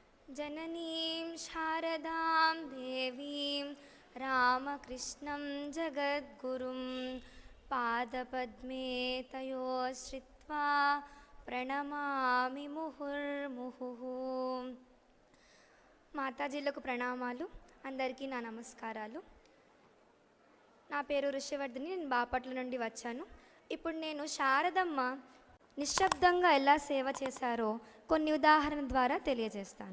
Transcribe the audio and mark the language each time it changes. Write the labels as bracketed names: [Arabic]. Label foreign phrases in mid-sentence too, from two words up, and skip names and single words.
[Sanskrit] जननीं शारदां देवीं रामकृष्णं जगद्गुरुं पादपद्मे तयोश्रित्वा ప్రణమామి ముహుర్ముహు. [Telugu] మాతాజీలకు ప్రణామాలు. అందరికీ నా నమస్కారాలు. నా పేరు ఋషివర్ధిని. నేను బాపట్ల నుండి వచ్చాను. ఇప్పుడు నేను శారదమ్మ నిశ్శబ్దంగా ఎలా సేవ చేశారో కొన్ని ఉదాహరణ ద్వారా తెలియజేస్తాను.